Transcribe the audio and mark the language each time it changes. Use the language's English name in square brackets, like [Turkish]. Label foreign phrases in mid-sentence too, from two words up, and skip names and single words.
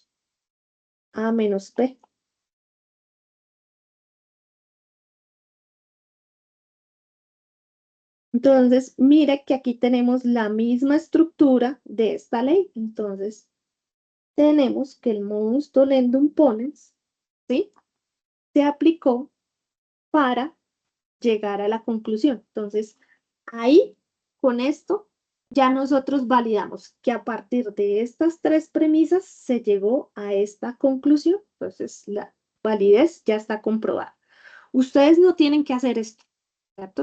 [Spanish] A menos P. Entonces, mire que aquí tenemos la misma estructura de esta ley. Entonces, tenemos que el [Latin] modus tollendum ponens, [Spanish] ¿sí? Se aplicó para llegar a la conclusión. Entonces, ahí, con esto, ya nosotros validamos que a partir de estas tres premisas se llegó a esta conclusión. Entonces, la validez ya está comprobada. Ustedes no tienen que hacer esto, ¿cierto?